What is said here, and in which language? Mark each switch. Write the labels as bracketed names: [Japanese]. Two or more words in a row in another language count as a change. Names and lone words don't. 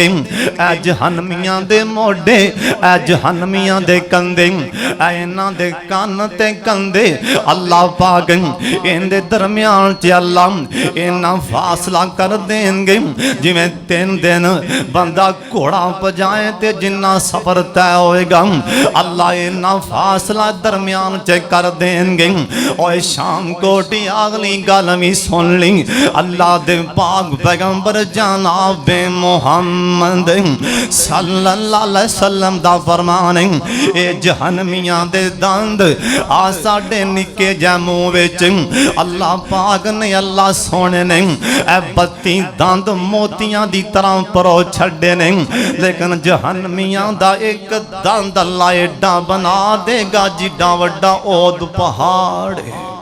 [Punjabi] اے جہنمیاں دے موڈھے اے جہنمیاں دے کندھے اے انہاں دے کن تے کندھے اللہ پاک ان دے درمیان چ اللہ انا فاصلہ کر دینگے جویں 3 دن بندہ گھوڑا پجائے تے جنا سفر طے ہوئے گا اللہ انا فاصلہ درمیان چ کر دینگے. اور شام کوٹی اگلی گل بھی سن لئی اللہ دے پاک پیغمبر جناب محمد [Arabic] صلى الله عليه وسلم [Punjabi] دا فرمان ہے اے جہنمیاں دے دند آ ساڈے نکے جے منہ وچ اللہ پاک نے اللہ سوہنے نے اے 32 دند موتیاں دی طرح پرو چھڈے نے. لیکن جہنمیاں دا ایک دند اللہ ایڈا بنا دے گا جڈا وڈا اود پہاڑ ہے.